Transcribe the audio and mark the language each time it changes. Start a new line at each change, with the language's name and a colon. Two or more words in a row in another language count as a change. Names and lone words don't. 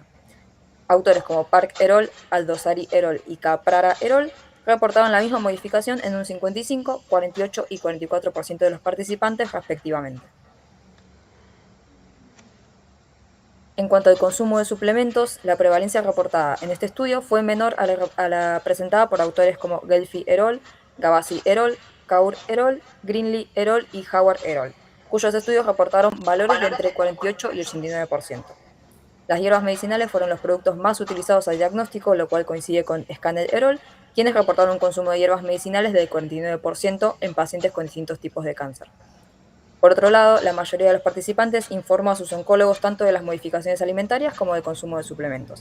Spanish: Autores como Park Erol, Aldosari Erol y Caprara Erol reportaron la misma modificación en un 55, 48 y 44% de los participantes respectivamente. En cuanto al consumo de suplementos, la prevalencia reportada en este estudio fue menor a la presentada por autores como Gelfi Erol, Gavazzi Erol, Kaur Erol, Greenlee Erol y Howard Erol, cuyos estudios reportaron valores de entre 48 y 89%. Las hierbas medicinales fueron los productos más utilizados al diagnóstico, lo cual coincide con Scannell Erol, quienes reportaron un consumo de hierbas medicinales del 49% en pacientes con distintos tipos de cáncer. Por otro lado, la mayoría de los participantes informó a sus oncólogos tanto de las modificaciones alimentarias como del consumo de suplementos.